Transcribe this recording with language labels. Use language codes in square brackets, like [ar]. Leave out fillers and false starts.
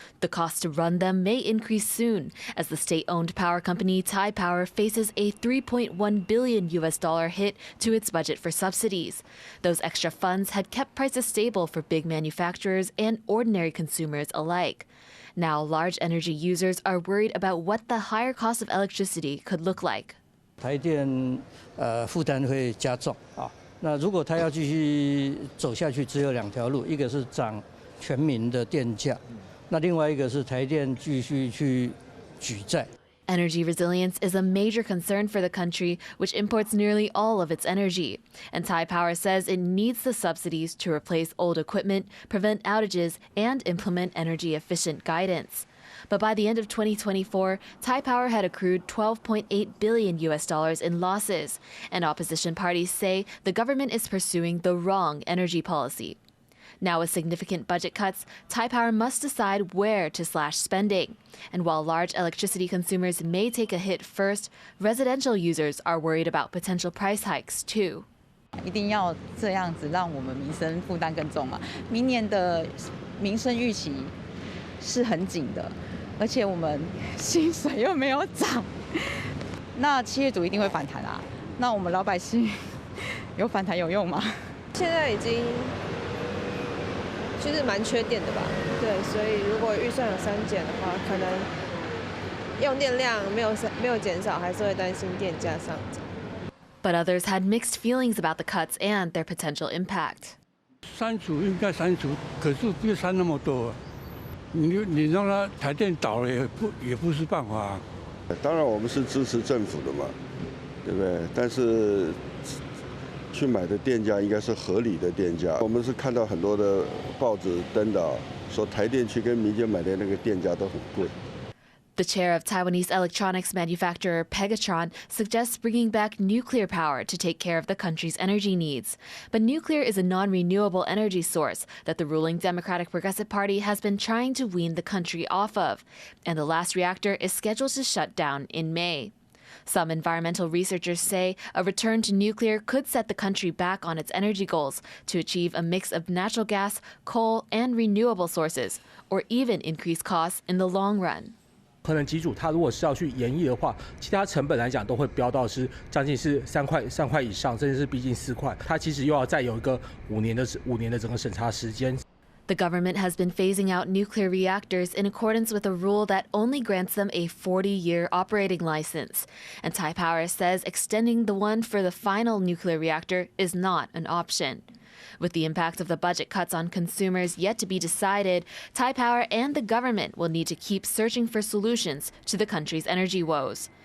[en] The cost to run them may increase soon, as the state-owned power company Taipower faces a $3.1 billion hit to its budget for subsidies. Those extra funds had kept prices stable for big manufacturers and ordinary consumers alike. Now, large energy users are worried about what the higher cost of electricity could look like. [zh] 台电负担会加重啊。那如果它要继续走下去，只有两条路，一个是涨全民的电价，那另外一个是台电继续去举债。 [en] Energy resilience is a major concern for the country, which imports nearly all of its energy. And Taipower says it needs the subsidies to replace old equipment, prevent outages, and implement energy-efficient guidance. But by the end of 2024, Taipower had accrued $12.8 billion in losses, and opposition parties say the government is pursuing the wrong energy policy. Now, with significant budget cuts, Taipower must decide where to slash spending. And while large electricity consumers may take a hit first, residential users are worried about potential price hikes too. [zh] 一定要这样子，让我们民生负担更重嘛。明年的民生预期是很紧的，而且我们薪水又没有涨，那企业主一定会反弹啊。那我们老百姓有反弹有用吗？现在已经就是蛮缺电的吧？对，所以如果预算有删减的话，可能用电量没有减少，还是会担心电价上涨。 [en] But others had mixed feelings about the cuts and their potential impact. [zh] 删除应该删除，可是不要删那么多。你让它台电倒了也不是办法啊。当然我们是支持政府的嘛，对不对？但是去买的电价应该是合理的电价。我们是看到很多的报纸登导说台电去跟民间买的那个电价都很贵。 [en] The chair of Taiwanese electronics manufacturer Pegatron suggests bringing back nuclear power to take care of the country's energy needs. But nuclear is a non-renewable energy source that the ruling Democratic Progressive Party has been trying to wean the country off of. And the last reactor is scheduled to shut down in May. Some environmental researchers say a return to nuclear could set the country back on its energy goals to achieve a mix of natural gas, coal, and renewable sources, or even increase costs in the long run. [zh] 核能机组它如果是要去延役的话，其他成本来讲都会飙到是将近是3块以上，甚至是逼近4块。它其实又要再有一个5年的整个审查时间。 [en] The government has been phasing out nuclear reactors in accordance with a rule that only grants them a 40-year operating license. And Taipower says extending the one for the final nuclear reactor is not an option. With the impact of the budget cuts on consumers yet to be decided, Taipower and the government will need to keep searching for solutions to the country's energy woes.